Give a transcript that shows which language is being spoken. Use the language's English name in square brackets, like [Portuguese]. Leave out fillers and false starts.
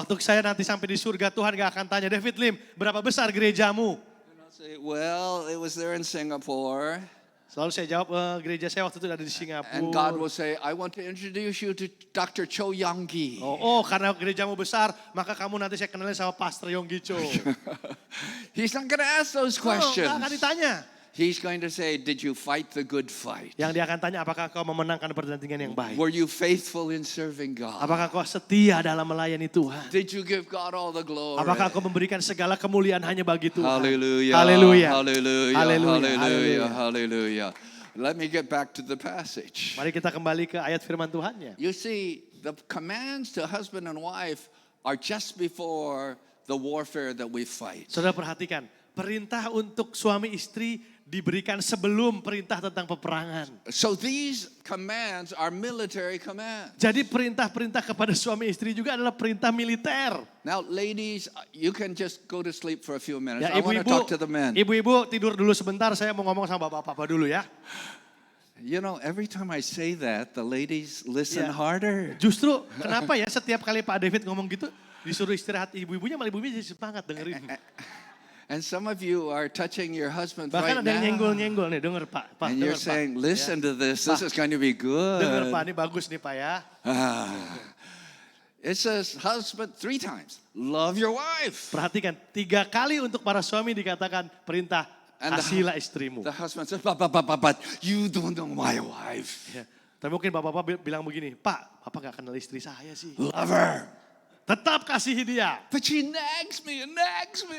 [Indonesian] Waktu saya nanti sampai di surga, Tuhan gak akan tanya, David Lim, berapa besar gerejamu? [English] And I'll say, well, it was there in Singapore. [Indonesian] Selalu saya jawab, gereja saya waktu itu ada di Singapura. [English] And God will say, I want to introduce you to Dr. Cho Young-gi. [Indonesian] Oh, karena gerejamu besar, maka kamu nanti saya kenalin sama Pastor Yonggi Cho. [English] He's not going to ask those questions. [Indonesian] Gak akan ditanya. [English] He's going to say, did you fight the good fight? [Indonesian] Yang dia akan tanya, apakah kau memenangkan pertandingan yang baik? [English] Were you faithful in serving God? [Indonesian] Apakah kau setia dalam melayani Tuhan? [English] Did you give God all the glory? [Indonesian] Apakah kau memberikan segala kemuliaan hanya bagi Tuhan? [English] Hallelujah. [Indonesian] Haleluya. [English] Hallelujah. [Indonesian] Haleluya. [English] Hallelujah. Hallelujah. Let me get back to the passage. [Indonesian] Mari kita kembali ke ayat firman Tuhannya. [English] You see, the commands to husband and wife are just before the warfare that we fight. [Indonesian] Saudara perhatikan, perintah untuk suami istri diberikan sebelum perintah tentang peperangan. [English] So these commands are military commands. [Indonesian] Jadi perintah-perintah kepada suami istri juga adalah perintah militer. [English] Now ladies, you can just go to sleep for a few minutes. [Indonesian] Ya, [English] I want to talk to the men. [Indonesian] Ibu-ibu tidur dulu sebentar, saya mau ngomong sama bapak-bapak dulu ya. [English] You know, every time I say that, the ladies listen [Indonesian] Ya. [English] harder. [Indonesian] Justru kenapa ya setiap kali Pak David ngomong gitu, disuruh istirahat ibu-ibunya, malah ibu-ibunya jadi semangat dengerin. [English] And some of you are touching your husband [Indonesian] Bahkan [English] right [Indonesian] ada yang [English] now. [Indonesian] nyenggol-nyenggol nih, denger Pak. [English] And you're [Indonesian] Denger, Pak. [English] saying, listen to this. This is going to be [Indonesian] Denger Pak, [English] good. [Indonesian] ini bagus nih Pak ya. [English] It says, husband, 3 times. Love your wife. [Indonesian] Perhatikan, 3 kali untuk para suami dikatakan perintah, [English] And [Indonesian] kasihilah istrimu. [English] The husband says, but you don't know my wife. [Indonesian] Ya. Tapi mungkin bapak-bapak bilang begini, Pak, Bapak gak kenal istri saya sih. [English] Love her. [Indonesian] Tetap kasihi dia. [English] But she nags me and nags me.